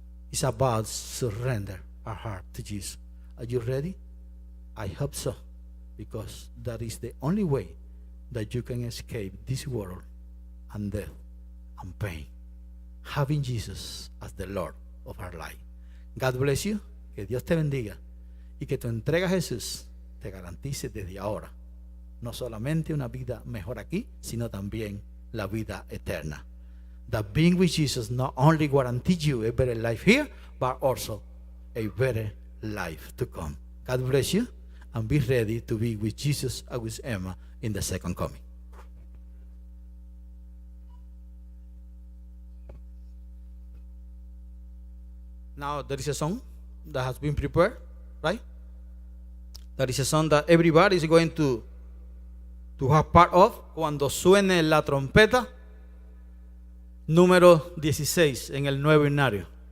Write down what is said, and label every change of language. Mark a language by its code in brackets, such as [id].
[en] It's about surrender our heart to Jesus. Are you ready? I hope so, because that is the only way that you can escape this world and death and pain, having Jesus as the Lord of our life. God bless you, [es] que Dios te bendiga y que tu entrega a Jesús te garantice desde ahora no solamente una vida mejor aquí, sino también la vida eterna. [en] That being with Jesus not only guarantees you a better life here, but also a better life to come. God bless you, and be ready to be with Jesus and with Emma in the second coming. Now there is a song that has been prepared, right? That is a song that everybody is going to have part of. [es] Cuando suene la trompeta, número 16 en el nuevo himnario.